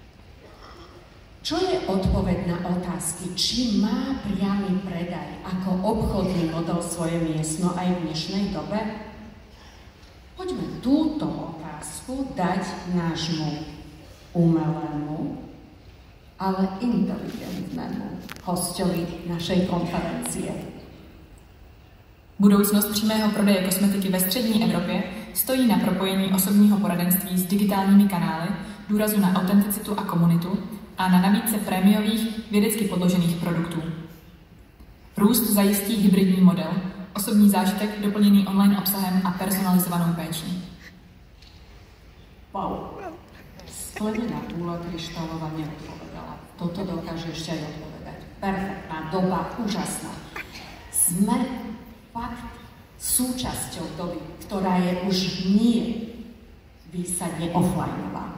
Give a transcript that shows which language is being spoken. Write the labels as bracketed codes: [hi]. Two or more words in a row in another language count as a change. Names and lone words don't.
[sk] Čo je odpoveď na otázky, či má priamy predaj ako obchodný model svoje miesto aj v dnešnej dobe? Poďme túto otázku dať nášmu umelému, ale inteligentnému hostovi našej konferencie. [cs] Budoucnost přímého prodeje kosmetiky ve střední Evropě stojí na propojení osobního poradenství s digitálními kanály, důrazu na autenticitu a komunitu a na nabídce prémiových, vědecky podložených produktů. Růst zajistí hybridní model, osobní zážitek doplněný online obsahem a personalizovanou péčí. [sk] Wow. Sklenená kúla kryštálová neodpovedala. Toto dokáže ešte aj odpovedať. Perfektná doba, úžasná. Sme fakt súčasťou doby, ktorá je už nie výsadne offlineová.